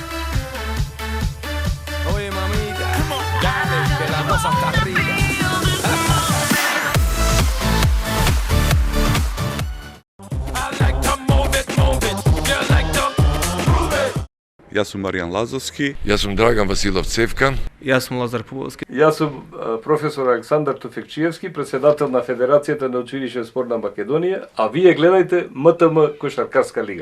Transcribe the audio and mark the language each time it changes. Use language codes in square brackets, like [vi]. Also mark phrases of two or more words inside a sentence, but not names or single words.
[es] Oye mamita, dale que la cosa está arriba. [mk] Јас сум Маријан Лазовски. Јас сум Драган Василов Цевка. Јас сум Лазар Пуволски. Јас сум професор Александар Туфекчиевски, председател на Федерацијата на училишен спорт на Македонија, а вие гледајте МТМ Кошаркарска лига.